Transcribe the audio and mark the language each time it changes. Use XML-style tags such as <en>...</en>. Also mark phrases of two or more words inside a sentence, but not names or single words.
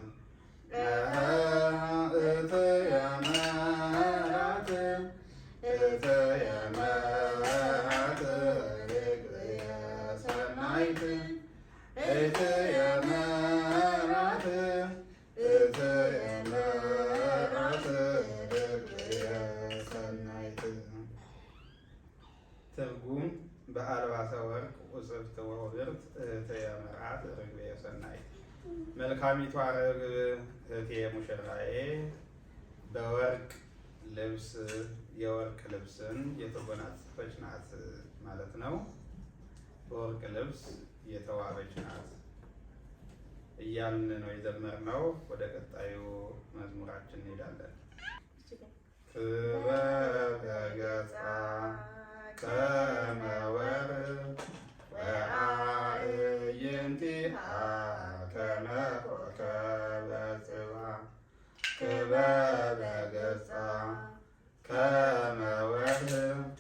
<gez>እትየ መራት እትየ መራት ርትየ ሰናይት እትየ መራት እትየ መራት ርትየ ሰናይት።</gez> <am>ትርጉም</am> <gez>በአልባሰ ወርቅ ወጽብጽ ወውብርት እትየ መርዓት ርግብየ ሰናይት።</gez> <am>መልካሚቷ ርግብ እህቴ ሙሽራዬ በወርቅ ልብስ የወርቅ ልብስን የተጎናጸፈች ናት ማለት ነው። በወርቅ ልብስ የተዋበች ናት እያልን ነው የዘመርነው። ወደ ቀጣዩ መዝሙራችን እንሄዳለን።</am> <gez>ክበበ ገጻ ከመ ወርቅ ወአዕይንቲሃ ከመ ኮከበ ጽባሕ ክበበ ገጻ ከመ ወርቅ</gez>